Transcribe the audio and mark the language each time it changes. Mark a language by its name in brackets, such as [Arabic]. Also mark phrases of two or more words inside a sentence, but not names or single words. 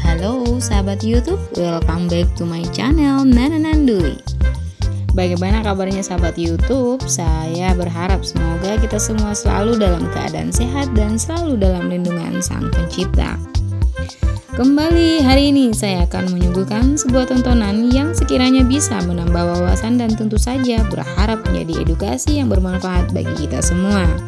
[Indonesian] Halo sahabat YouTube, [English] welcome back to my channel Nana Nandui. [Indonesian] Bagaimana kabarnya sahabat YouTube? Saya berharap semoga kita semua selalu dalam keadaan sehat dan selalu dalam lindungan Sang Pencipta. Kembali hari ini saya akan menyuguhkan sebuah tontonan yang sekiranya bisa menambah wawasan dan tentu saja berharap menjadi edukasi yang bermanfaat bagi kita semua.